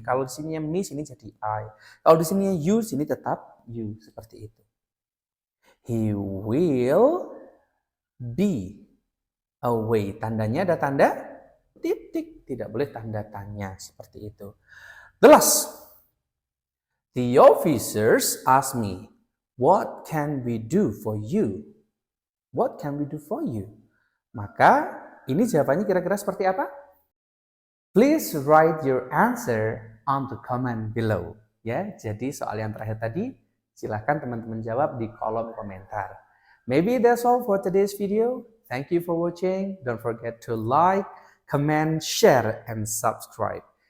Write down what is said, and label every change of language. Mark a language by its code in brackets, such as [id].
[id] Kalau di sini me sini jadi I. Kalau di sini you sini tetap you, seperti itu. [en] He will be away. [id] Tandanya ada tanda titik, tidak boleh tanda tanya, seperti itu. [en] The last. The officers asked me, "What can we do for you?" What can we do for you? [id] Maka ini jawabannya kira-kira seperti apa? [en] Please write your answer on the comment below. [id] Ya, jadi soal yang terakhir tadi, silahkan teman-teman jawab di kolom komentar. [en] Maybe that's all for today's video. Thank you for watching. Don't forget to like, comment, share, and subscribe.